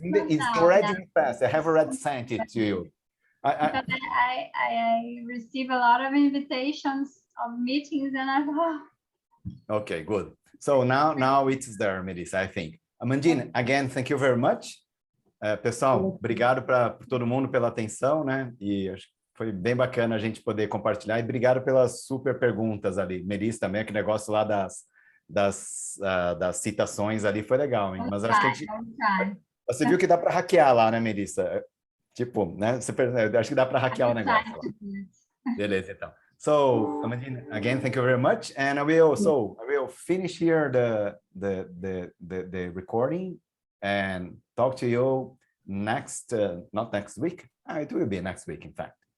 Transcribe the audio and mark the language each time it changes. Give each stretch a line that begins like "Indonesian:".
English: not it's now, already now. in past. I have already sent it to you. Because I receive a lot of invitations of meetings and I thought, Okay, good. So now it's there, Melissa, I think. Amandine, again, thank you very much.
Portuguese: Pessoal, obrigado por todo mundo pela atenção, né? E acho que foi bem bacana a gente poder compartilhar. E obrigado pelas super perguntas ali. Melissa também, aquele negócio lá das citações ali foi legal, hein? Mas acho que a gente... Você viu que dá para hackear lá, né, Melissa? Tipo, né? Acho que dá para hackear o negócio lá. Beleza, então.
English: So, Amandine, again, thank you very much. And I will finish here the recording and talk to you next, not next week. It will be next week, in fact.